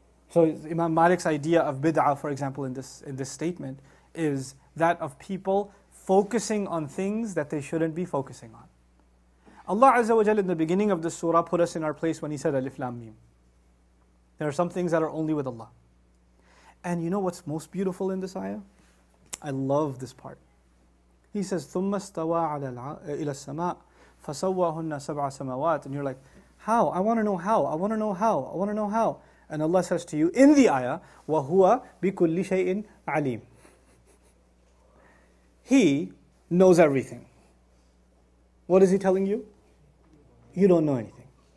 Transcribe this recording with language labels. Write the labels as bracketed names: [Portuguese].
[English] So Imam Malik's idea of bid'ah, for example, in this statement, is that of people focusing on things that they shouldn't be focusing on. Allah Azza wa Jalla in the beginning of this surah put us in our place when He said Alif Lam Mim. There are some things that are only with Allah. And you know what's most beautiful in this ayah? I love this part. He says, [Arabic] ثُمَّ اسْتَوَى إِلَى السَّمَاءِ فَسَوَّاهُنَّ سَبْعَ سَمَاوَاتٍ. [English] And you're like, how? I want to know how. I want to know how. I want to know how. And Allah says to you in the ayah, [Arabic] وَهُوَ بِكُلِّ شَيْءٍ عَلِيمٍ. [English] He knows everything. What is He telling you? You don't know anything.